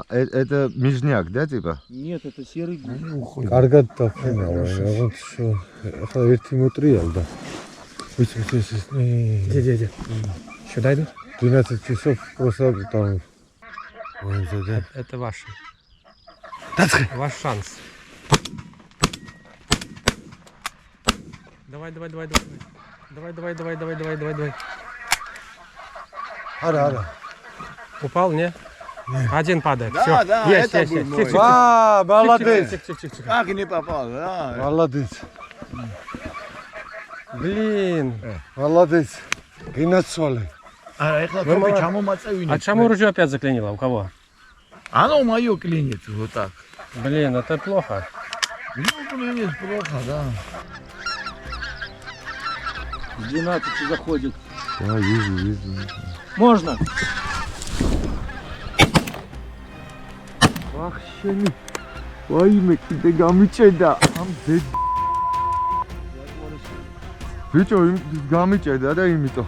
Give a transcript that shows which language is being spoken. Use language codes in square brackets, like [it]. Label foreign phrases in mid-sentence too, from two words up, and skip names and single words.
[ru] Это мижняк, да, типа? Нет, это серый гусь. [ka] კარგად დაფრინავა, რაღაც ახლა ერთი მოტრიალდა. ვიცი. [ru] Где? Сюда идут? 12 часов просто там. Это ваш. Дацхи. Ваш шанс. Давай. Давай. Ара. Упал, не? Один падает. Да, Всё. да, Есть. это был мой. Ва, молодец. Тихо. Как не попал, да? Молодец. Блин. Молодец. Гинацоле. [ka] А ეხლა თქვენ ჩამომაწევინეთ. [ru] А чему ружье опять заклинило? У кого? Оно моё клинит вот так. Блин, это плохо. Ну, клинит плохо, да. С 12 заходит. Да, вижу. Можно. [ka] ვახშენი. ვაიმე, კიდე გამიჭედა. ამ დედ. ბიჭო, გამიჭედა და იმიტომ.